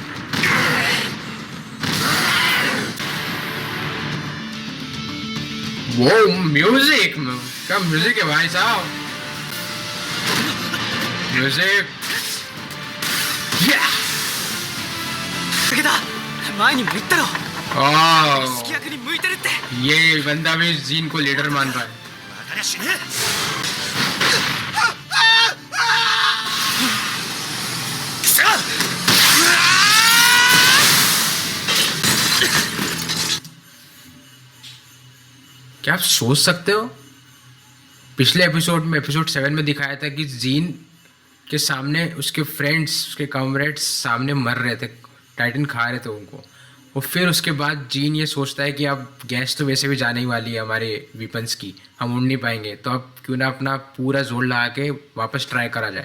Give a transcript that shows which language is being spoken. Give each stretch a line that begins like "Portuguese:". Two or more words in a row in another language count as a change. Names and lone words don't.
Hindi: वो वो म्यूजिक, क्या म्यूजिक है भाई साहब, म्यूजिक।
Japanese: 武田前にも言ったろ ओह 指揮役に向いてるって
Hindi: ये बंदा भी जीन को लीडर मान रहा है।
Japanese: 分かりゃしねえくそ
Hindi: क्या आप सोच सकते हो, पिछले एपिसोड में, एपिसोड 7 में दिखाया था कि जीन के सामने उसके फ्रेंड्स, उसके कॉमरेड्स सामने मर रहे थे, टाइटन खा रहे थे उनको, और फिर उसके बाद जीन ये सोचता है कि अब गैस तो वैसे भी जाने ही वाली है हमारे वीपन्स की, हम उड़ नहीं पाएंगे, तो अब क्यों ना अपना पूरा जोर लगा के वापस ट्राई करा जाए।